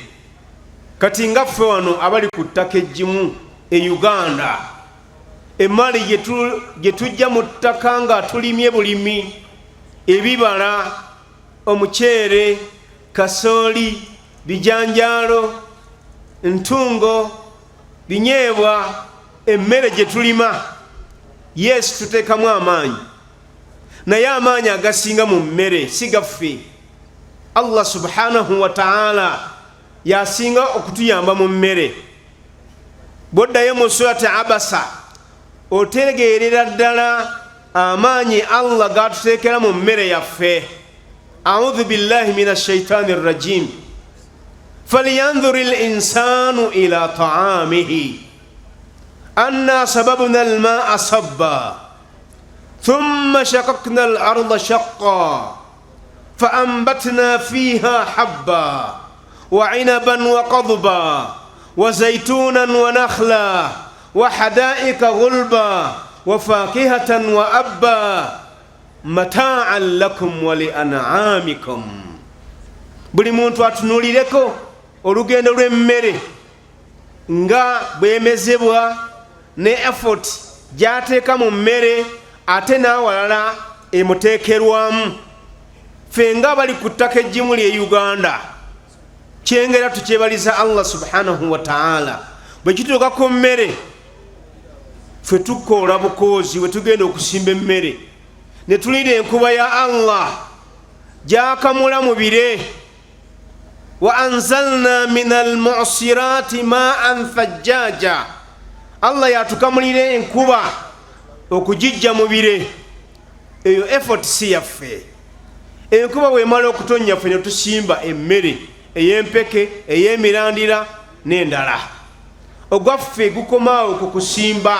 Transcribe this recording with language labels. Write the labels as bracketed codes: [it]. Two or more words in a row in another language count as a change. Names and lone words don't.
[lg] kati nga ffe wano abali ku ttaka ejjimu e Uganda, emaali gye tujja mu ttaka nga tulimye bulimi, ebibala, omuceere, kasooli, bijanjaalo, ntungo, binyeebwa, emmere gye tulima, yes tuteekamu amaanyi, naye amaanyi agasinga mu mmere si gaffe. [ar] الله سبحانه وتعالى [lg] yasinga okutuyamba mu mmere. Bwoddayo mu surati Abasa otegeerera ddala amaanyi Allah gatuteekera mu mmere yaffe. [ar] أعوذ بالله من الشيطان الرجيم. فلينظر الإنسان إلى طعامه أنا صببنا الماء صبا ثم شققنا الأرض شقا فأنبتنا فيها حبا وعنبا وقضبا وزيتونا ونخلا وحدائق غلبا وفاكهة وأبا متاعا لكم ولأنعامكم. [lg] buli muntu atunulireko olugendo lw'emmere nga bwemezebwa ne effort gy'ateeka mu mmere ate n'awalala emuteekerwamu. Ffe nga bali ku ttaka ejjimu lye Uganda, kyengera tukyebaliza [ar] الله سبحانه وتعالى. [lg] bwe kituuka ku mmere ffe tukoola bukoozi we tugenda okusimba emmere ne tulira enkuba ya Allah gyakamula mu bire. [ar] وأنزلنا من المعصرات ماء ثجاجا. [lg] Allah yatukamulira enkuba okugijja mu bire. eyo effort si yaffe. enkuba bwemala okutonnya ffe ne tusimba emmere ey'empeke, ey'emirandira n'endala. ogwaffe gukomaawo ku kusimba.